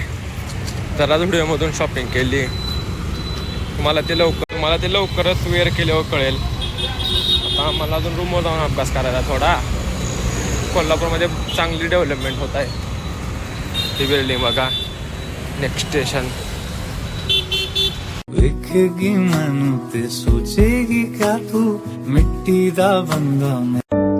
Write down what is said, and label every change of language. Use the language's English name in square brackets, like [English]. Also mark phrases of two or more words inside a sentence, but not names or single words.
[Marathi] जरा झुडिओमधून शॉपिंग केली. तुम्हाला ते लवकरच वेअर केल्यावर कळेल. आता मला अजून रूमवर जाऊन अभ्यास करायचा थोडा. कोल्हापूरमध्ये चांगली डेव्हलपमेंट होत आहे. ती बिल्डिंग बघा, [English] next station. [Punjabi] ਵੇਖੇਗੀ ਮੈਨੂੰ ਤੇ ਸੋਚੇਗੀ ਕਿਆ ਤੂੰ ਮਿੱਟੀ ਦਾ ਬੰਦਾ ਮੈਂ